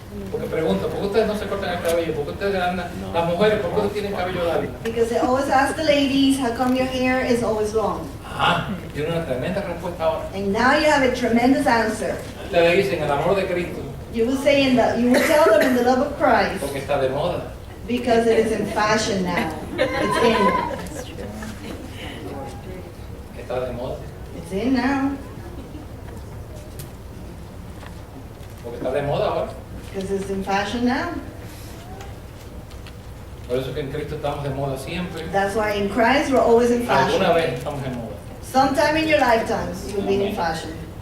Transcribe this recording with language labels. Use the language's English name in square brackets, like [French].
[Spanish] Porque pregunto, ¿por qué ustedes no se cortan el cabello? ¿Por qué ustedes andan, las mujeres, por qué ustedes tienen cabello largo? [English] Because they always ask the ladies, how come your hair is always long? [Spanish] Ah, tiene una tremenda respuesta ahora. [English] And now you have a tremendous answer. [Spanish] Ustedes dicen el amor de Cristo, [English] You will say you will tell them in the love of Christ [Spanish] porque está de moda. [English] because it is in fashion now. It's in. [Spanish] Está de moda. [English] It's in now [Spanish] Porque está de moda ahora. [English] because it's in fashion now. [Spanish] Por eso que en Cristo estamos de moda siempre. [English] That's why in Christ we're always in [Spanish] Alguna [English] fashion. [Spanish] vez estamos en moda. [English] Sometime in your lifetimes you'll be in fashion.